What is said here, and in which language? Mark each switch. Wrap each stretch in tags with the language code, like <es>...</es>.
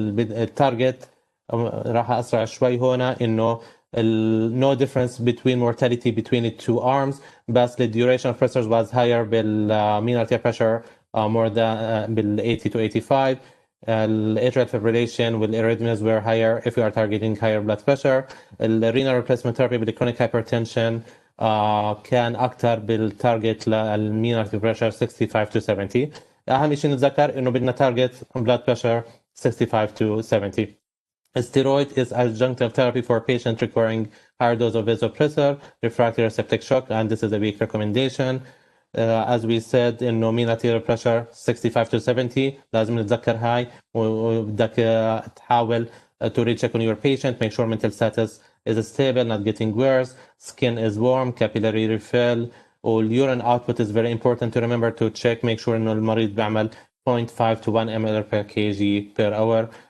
<ar>التارجت راح اسرع شوي هنا انه</ar> <en>no difference between mortality between the two arms بس the duration of pressures was higher mean arterial pressure more than 80 to 85. Atrial fibrillation with arrhythmias were higher if we are targeting higher blood pressure. Renal replacement therapy with chronic hypertension</en> <ar>كان أكثر</ar> <en>بالتارجت للمين arterial pressure 65 to 70.</en> <ar>أهم شيء نتذكر إنه بدنا تارجت blood pressure 65 to 70.</ar> <en>Steroid is adjunctive therapy for patients requiring higher dose of vasopressor, refractory septic shock, and this is a weak recommendation. As we said إنه mean arterial pressure 65 to 70</en> <ar>لازم نتذكر هاي وبدك تحاول</ar> <en>to recheck on your patient, make sure mental status is stable, not getting worse, skin is warm, capillary refill, urine output is very important to remember to check, make sure</en> <ar>انه المريض بيعمل</ar> <en>0.5 to 1 ml per kg per hour.</en>